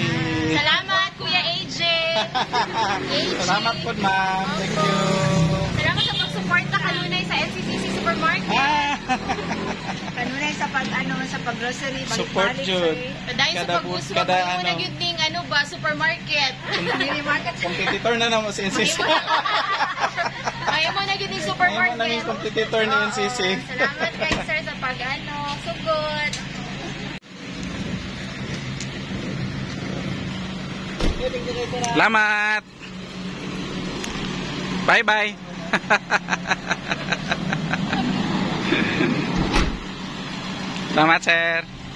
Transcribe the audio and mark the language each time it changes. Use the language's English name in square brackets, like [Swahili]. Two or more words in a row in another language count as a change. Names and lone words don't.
[Cebuano] Salamat Kuya AJ. [Filipino] Salamat po ma'am. [English] Thank you. [Cebuano] Salamat sa pag-support na kanunay sa NCCC Supermarket. Kanunay sa sa pag-grocery, support jud. Paday sa pag-gusto mo na gyud ning supermarket. [English] Mini market. [Cebuano] Competitor na namo sa NCCC. Ayaw mo na yun yung supermarket. Ayaw mo na yung competitor ni NCC. Salamat kay sir sa sugod. Salamat. Bye-bye. Salamat, sir.